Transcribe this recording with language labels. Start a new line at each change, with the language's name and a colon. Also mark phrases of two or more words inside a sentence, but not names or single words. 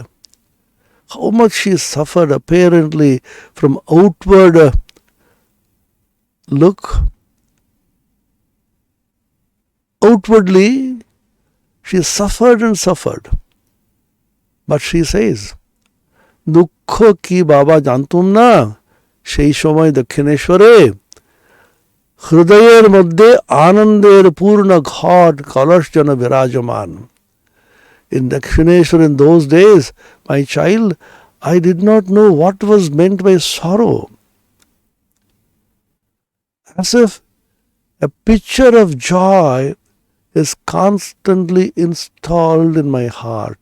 English: How much she suffered apparently from outward look. Outwardly, she suffered and suffered. But she says,
Bangla: দুঃখ কী বাবা জানতুম না, সেই সময় দক্ষিণেশ্বরে হৃদয়ের মধ্যে আনন্দের পূর্ণ ঘট কলস যেন বিরাজমান.
English: In Dakshineshwar in those days, my child, I did not know what was meant by sorrow. As if a picture of joy is constantly installed in my heart.